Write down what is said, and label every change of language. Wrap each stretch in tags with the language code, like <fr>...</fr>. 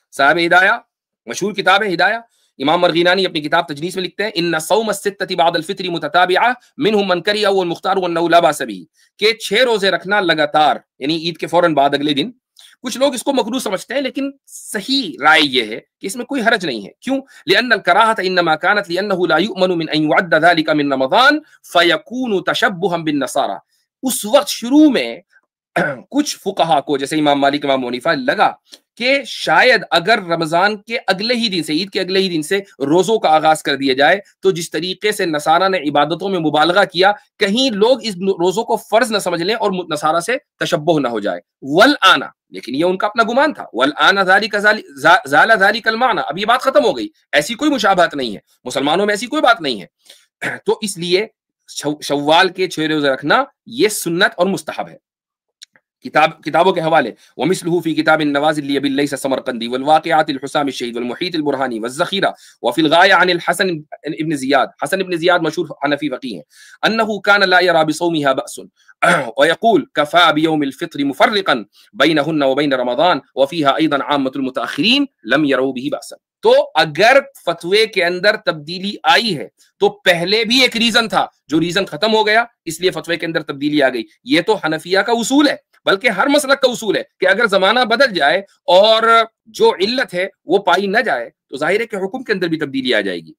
<ur>صاحب ہدایہ مشہور کتاب ہے ہدایہ، امام مرغینانی اپنی کتاب تجنیس میں لکھتے ہیں</ur> <ar>ان صوم الستۃ بعد الفطر متتابعہ منهم من کرہ والمختار وانہ لا باس بہ،</ar> <ur>کہ 6 روزے رکھنا لگاتار یعنی عید کے فوراً بعد اگلے دن. کچھ لوگ اس کو مکروہ سمجھتے ہیں لیکن صحیح رائے یہ ہے کہ اس میں کوئی حرج نہیں ہے. کیوں؟</ur> <ar>لأن الکراہۃ انما كانت لأنه لا يؤمن من ان يعد ذلك من رمضان فيكون تشبها بالنصارى.</ar> <ur>اس وقت شروع میں کچھ فقہا کو جیسے امام مالک امام حنیفہ لگا کہ شاید اگر رمضان کے اگلے ہی دن سے عید کے اگلے ہی دن سے روزوں کا آغاز کر دیا جائے تو جس طریقے سے نصارہ نے عبادتوں میں مبالغہ کیا کہیں لوگ اس روزوں کو فرض نہ سمجھ لیں اور نصارہ سے تشبہ نہ ہو جائے.</ur> <ar>والآن،</ar> <ur>لیکن یہ ان کا اپنا گمان تھا،</ur> <ar>والآن ذالک زال ذالک المعنی،</ar> <ur>اب یہ بات ختم ہو گئی، ایسی کوئی مشابہت نہیں ہے، مسلمانوں میں ایسی کوئی بات نہیں ہے. تو اس لیے شوال کے 6 روزے رکھنا یہ سنت اور مستحب ہے. کتابوں کے حوالے</ur> <ar>ومثله في كتاب النوازل لابي الليث السمرقندي والواقعات الحسام الشهيد والمحيط البرهاني والذخيرة وفي الغاية عن الحسن ابن زياد. حسن ابن زياد مشهور حنفي فقيه أنه كان لا يرى بصومها بأس ويقول كفى بيوم الفطر مفرقا بينهن وبين رمضان وفيها أيضا عامة المتأخرين لم يروا به بأسا.</ar> <ur>تو اگر فتوے کے اندر تبدیلی آئی ہے تو پہلے بھی ایک ریزن تھا جو ریزن ختم ہو گیا اس لیے فتوے کے اندر تبدیلی آ گئی. یہ تو حنفیہ کا اصول ہے، بلکہ ہر مسلک کا اصول ہے کہ اگر زمانہ بدل جائے اور جو علت ہے وہ پائی نہ جائے تو ظاہر ہے کہ حکم کے اندر بھی تبدیلی آ جائے گی.</ur>